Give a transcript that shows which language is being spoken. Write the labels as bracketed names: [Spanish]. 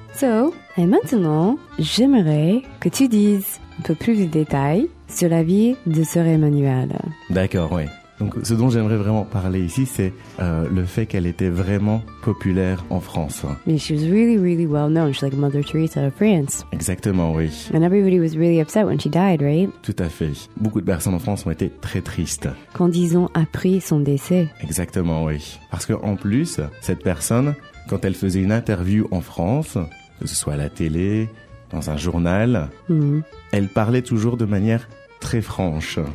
[French] So, et maintenant, j'aimerais que tu dises un peu plus de détails sur la vie de sœur Emmanuel. D'accord, oui. Donc, ce dont j'aimerais vraiment parler ici, c'est le fait qu'elle était vraiment populaire en France. [English] Yeah, she was really, really well known. She's like Mother Teresa of France. [French] Exactement, oui. [English] And everybody was really upset when she died, right? [French] Tout à fait. Beaucoup de personnes en France ont été très tristes. Quand disons appris son décès. Exactement, oui. Parce qu'en plus, cette personne, quand elle faisait une interview en France, que ce soit à la télé, dans un journal, elle parlait toujours de manière très franche.